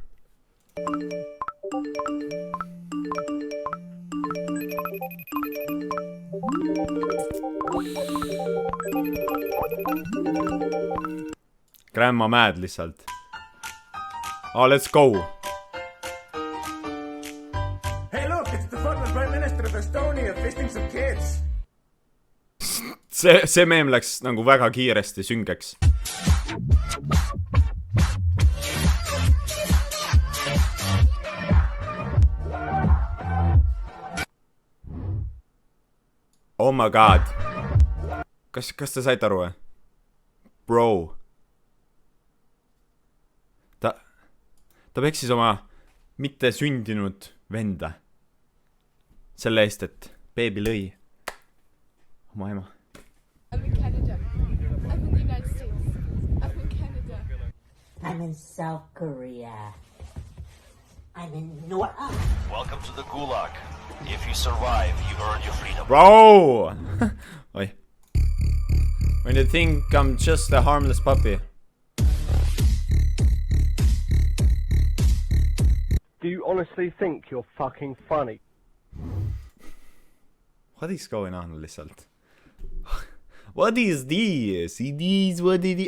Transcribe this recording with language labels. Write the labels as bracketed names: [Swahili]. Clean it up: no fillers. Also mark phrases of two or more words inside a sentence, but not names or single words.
[English] Grandma mad lihtsalt. Oh, let's go. Hey look, it's the fucking Prime Minister of Estonia fisting some kids. [Estonian] See meem läks nagu väga kiiresti süngeks. [English] Oh my god. [Estonian] Kas te saite aru või? Bro. Ta peksis oma mitte sündinud venda. Selle eest, et beebi lõi oma ema. [English] I'm in Canada. I'm in the United States. I'm in Canada. I'm in South Korea. I'm in North. Welcome to the Gulag. If you survive, you earn your freedom. Bro! Oi. When you think I'm just a harmless puppy. Do you honestly think you're fucking funny? What is going on lihtsalt? What is this? It is what it is.